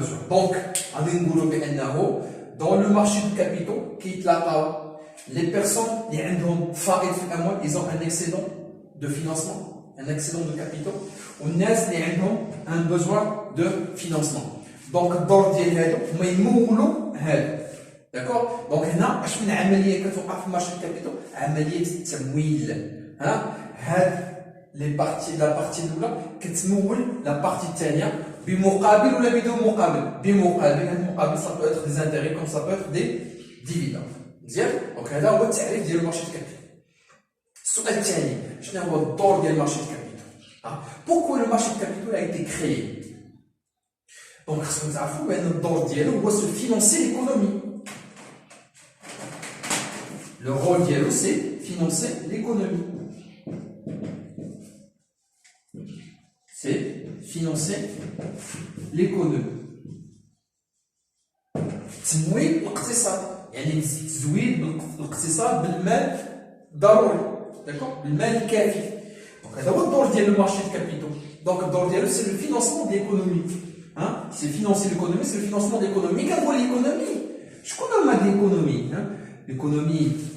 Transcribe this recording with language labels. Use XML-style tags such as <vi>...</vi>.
<ar>دونك غادي نقولوا بانه</ar> <fr>dans le marché de capitaux كيتلاقاو les personnes qui ont ils ont un excédent de financement, un excédent de capitaux, ou ils ont un besoin de financement. Donc, dans le d'accord? Donc, là, je fais une</fr> <ar>عملية كتوقع في</ar> <fr>marché de capitaux,</fr> <ar>عملية التمويل. La partie الأولى كتمول la partie الثانية بمقابل ولا بدون مقابل؟ بمقابل.</ar> <fr>المقابل ça peut être des intérêts comme ça peut être des dividendes. Donc, là, on va</fr> <ar>تعريف ديال المارشي الكابيتال. السؤال الثاني شنو هو الدور ديال المارشي دو كابيتال؟</ar> <fr>Pourquoi le marché de capitaux a été créé?</fr> <ar>Donc, خصكم تعرفوا بأن الدور ديالو هو</ar> <fr>se financer l'économie. Le rôle ديالو c'est financer l'économie. C'est financer l'économie.</fr> <ar>تمويل الاقتصاد يعني تزويد الاقتصاد بالمال ضروري داكور بالمال الكافي دونك هذا هو الدور ديال المارشي دو كابيتو دونك الدور ديالو سي لو فينانسمون ديال ليكونومي سي فينانسي ليكونومي سي لو فينانسمون ديال ليكونومي كنقول ليكونومي شكون هما ليكونومي ليكونومي</ar>